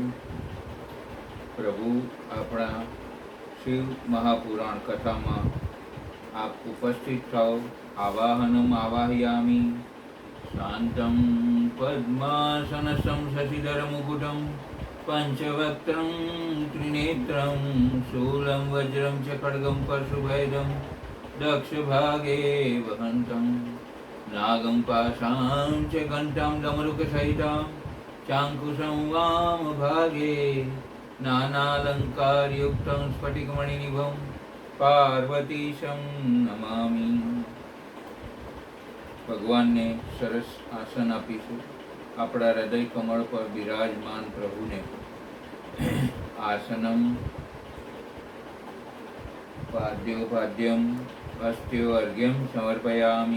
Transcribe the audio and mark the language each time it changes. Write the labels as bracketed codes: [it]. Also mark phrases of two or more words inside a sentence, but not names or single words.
[gu] પ્રભુ આપણા શિવ મહાપુરાણ કથામાં આપ ઉપસ્થિત થાઓ. [sa] आवाहनम आवाहयामि. शांतम पद्मासनसं शशिधर मुकुटम पंचवक्त्रं त्रिनेत्रं शूलं वज्रं च खड्गं परशुभेदं दक्षभागे वहन्तं नागं पाशां च घण्टां डमरुकसहितां चाङ्कुशं वामभागे नानालङ्कारयुक्तं स्फटिकमणिनिभं पार्वतीशं नमामि. [gu] ભગવાનને સરસ આસન આપીશું. આપણા હૃદય કમળ પર બિરાજમાન પ્રભુને [sa] आसनम पाद्योपाद्यम अस्त्यो अर्घ्यम समर्पयामि.